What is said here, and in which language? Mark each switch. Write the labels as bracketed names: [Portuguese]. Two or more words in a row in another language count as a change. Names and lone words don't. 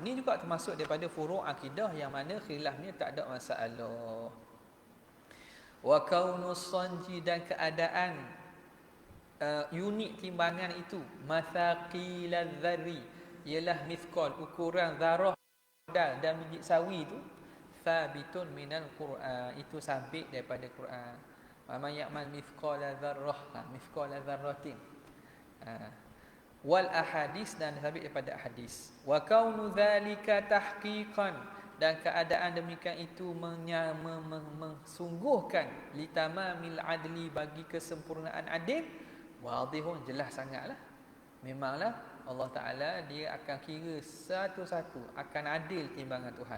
[Malay] Ni juga termasuk daripada furu' akidah yang mana khilafnya tak ada masalah. [Arabic] وكون الصنج, [Malay] dan keadaan unit timbangan itu, [Arabic] مثاقيل الذر, [Malay] ialah mithqal, ukuran zarah dan biji sawi itu, [Arabic] ثابت من القرآن, [Malay] itu sabit daripada Quran. [Arabic] من يعمل مثقال ذرة. والأحاديث, [Malay] dan sabit daripada hadis. [Arabic] وكون ذلك تحقيقا, [Malay] dan keadaan demikian itu mensungguhkan [Arabic] لتمام العدل, [Malay] bagi kesempurnaan adil, wadihun, jelas sangatlah. Memanglah Allah Ta'ala dia akan kira satu-satu, akan adil timbangan Tuhan.